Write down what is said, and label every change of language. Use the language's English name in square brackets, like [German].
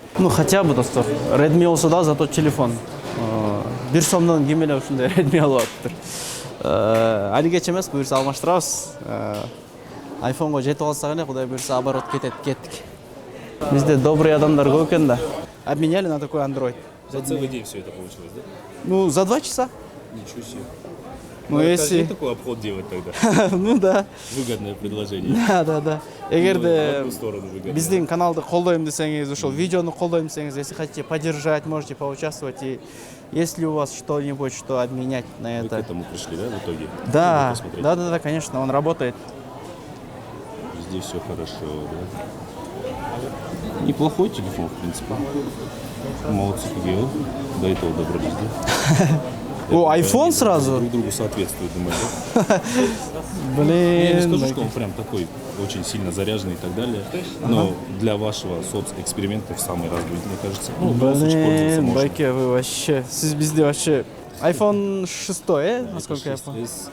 [Kyrgyz] Ну, хотя бы, достор, Redmi болсо да, зато телефон. 1 сомдон ким эле ушундай Redmi алып атыптыр. Алигече эмес, буюрса алмаштырабыз. Айфонго жетип алсак эле, кудай буюрса оборот кеттик. Бизде добрый адамдар көп экен да. [Russian] Обменяли на такой Android. За целый день все это получилось, да? Ну, за 2 часа. Ничего себе. Ну, если... такой обход делать тогда. Ну да. Выгодное предложение. Да. [Kyrgyz] Эгерде [Russian] выгодно. [Kyrgyz] биздин каналды колдойм десеңиз, ошол видеону колдойм десеңиз, [Russian] если хотите поддержать, можете поучаствовать. И если у вас что-нибудь, что обменять на Вы это. к этому пришли, да, в итоге? Да, конечно, он работает. Здесь все хорошо, да? Неплохой телефон, в принципе. Молодцы, как я. До этого добрались, да? О, iPhone сразу? Друг другу соответствует, думаю, да? Я не скажу, что он прям такой очень сильно заряженный и так далее. Но для вашего соцэксперимента в самый раз будет, мне кажется. Ну, Блин, Байке, вы вообще... [Kyrgyz] Сиз бизде [Russian] вообще... iPhone 6, насколько я помню?